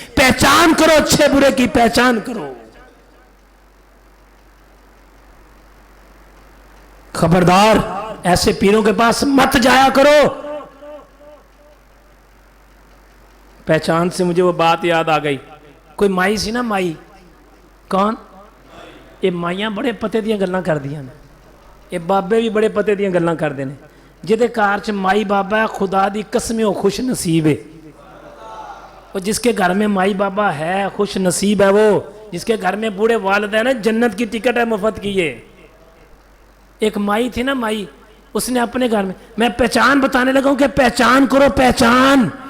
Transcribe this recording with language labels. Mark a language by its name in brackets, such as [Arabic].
[Urdu] پہچان کرو، اچھے برے کی پہچان کرو. خبردار ایسے پیروں کے پاس مت جایا کرو. پہچان سے مجھے وہ بات یاد آ گئی. [Punjabi] کوئی مائی سی نا، مائی کون؟ یہ مائیاں بڑے پتے دیاں گلاں کر دیا نے، یہ بابے بھی بڑے پتے دیاں گلاں کر دینے. جہدے کار چ مائی بابا ہے خدا دی قسم وہ خوش نصیب ہے. [Urdu] وہ جس کے گھر میں مائی بابا ہے خوش نصیب ہے. وہ جس کے گھر میں بوڑھے والدین ہیں جنت کی ٹکٹ ہے مفت کی. یہ ایک مائی تھی نا، مائی، اس نے اپنے گھر میں پہچان بتانے لگا ہوں کہ پہچان کرو، پہچان.